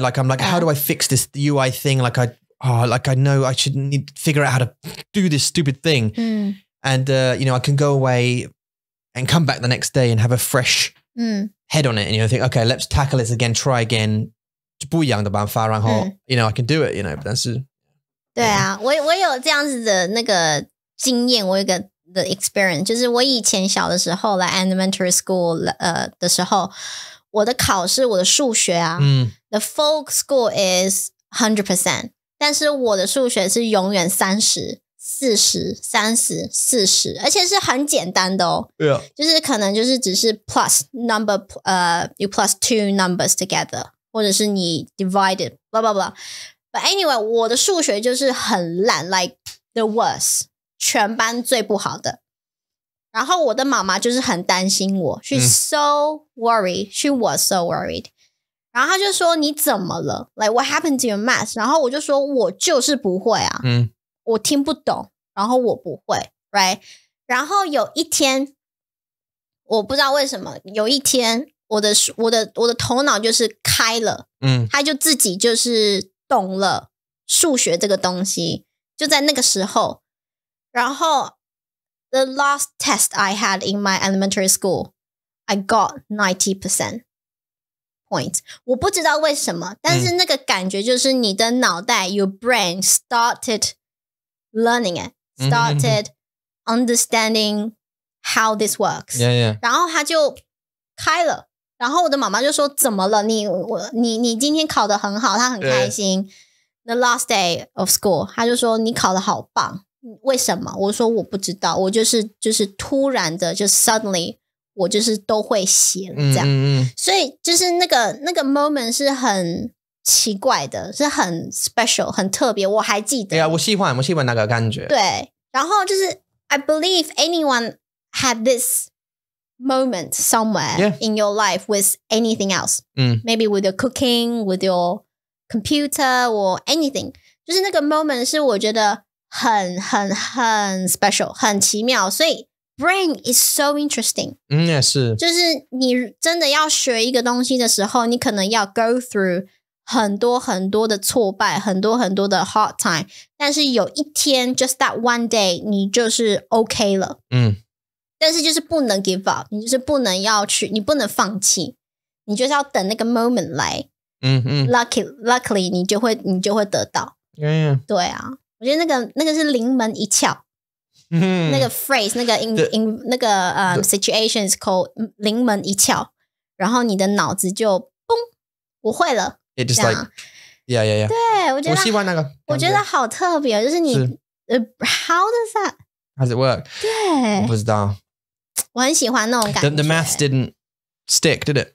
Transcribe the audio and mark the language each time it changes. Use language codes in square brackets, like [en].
[en] Like I'm like, how do I fix this UI thing? Like I know I should need to figure out how to do this stupid thing. And I can go away and come back the next day and have a fresh head on it, and think, okay, let's tackle this again, try again. [zh] 不一样的办法，然后 [en] I can do it. [zh] 但是对啊，我有这样子的那个经验，我有一个的 experience， 就是我以前小的时候来 elementary school 的时候，我的考试，我的数学啊， [en] the full score is 100%， [zh] 但是我的数学是永远30、40、30、40，而且是很简单的哦，就是可能就是只是 plus number [en] you plus two numbers together， [zh] 或者是你 divided blah blah blah。 [en] But anyway， [zh] 我的数学就是很烂 ，like the worst， 全班最不好的。然后我的妈妈就是很担心我， [en] she's so worried, she was so worried。 [zh] 然后她就说你怎么了 ？ [en] Like what happened to your math？ [zh] 然后我就说我就是不会啊，我听不懂，然后我不会 ，right？然后有一天，我不知道为什么，有一天我的头脑就是开了，他就自己就是懂了数学这个东西，就在那个时候，然后 [en] the last test I had in my elementary school, I got 90% points. [zh] 我不知道为什么，但是那个感觉就是你的脑袋 [en] your brain started learning it, started understanding how this works. Yeah. [zh] 然后它就开了。然后我的妈妈就说怎么了？你今天考得很好，她很开心。 [en] The last day of school， [zh] 她就说你考得好棒。为什么？我说我不知道，我就是突然的，就 suddenly 我就是都会写了这样，所以就是那个 moment 是很奇怪的，是很 special 很特别，我还记得。对啊，我喜欢那个感觉。对，然后就是 [en] I believe anyone had this moment somewhere in your life with anything else. Maybe with your cooking, with your computer or anything. [zh] 就是那个 moment 是我觉得很 special 很奇妙，所以 [en] brain is so interesting。 [zh] 也是，就是你真的要学一个东西的时候，你可能要 go through 很多的挫败，很多的 hard time， 但是有一天 [en] just that one day [zh] 你就是 OK 了。但是就是不能 give up， 你就是不能你不能放弃，你就是要等那个 moment 来。 Luckily 你就会得到。对啊。我觉得那个是临门一窍，那个 phrase 那个 那个situation is called 临门一窍，然后你的脑子就嘣，我会了。 [en] It just like yeah. [zh] 对，我喜欢那个，我觉得好特别，就是你how [en] does it work？ [zh] 对，我不知道，我很喜欢那种感觉。 [en] The maths didn't stick, did it?